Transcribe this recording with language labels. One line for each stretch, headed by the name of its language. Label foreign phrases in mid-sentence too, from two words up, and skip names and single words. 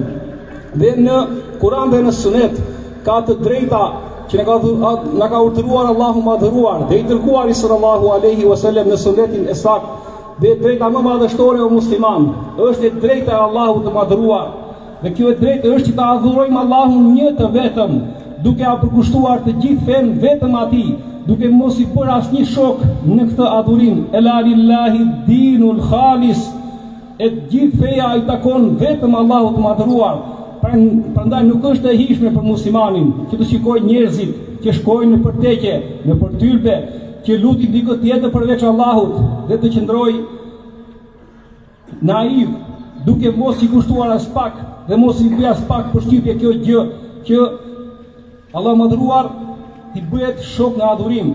Albanian: Dhe në Kur'an dhe në sunet ka të drejta që na ka urdhëruar Allahu madhëruar dhe i dërguari
Arabic: صلى الله عليه وسلم
Albanian: në sunetin e saktë. Dhe drejta më madhështore o musliman është e drejta e Allahut të madhëruar. Dhe kjo e drejtë është që ta adhurojmë Allahun një të vetëm, duke a përkushtuar të gjithë fen vetëm atij, duke mos i bërë asnjë shok në këtë adhurim.
Arabic: ألا لله الدين الخالص,
Albanian: e gjithë feja i takon vetëm Allahut të madhëruar. Prandaj nuk është e hijshme për muslimanin që të shikojë njerëzit që shkojnë në përteke, në përtyrbe, që lutin dikë tjetër përveç Allahut dhe të qëndrojë naiv, duke mos i kushtuar as pak dhe mos i bëj as pak përshtypje kjo gjë që Allah madhruar t'i bëhet shok në adhurim.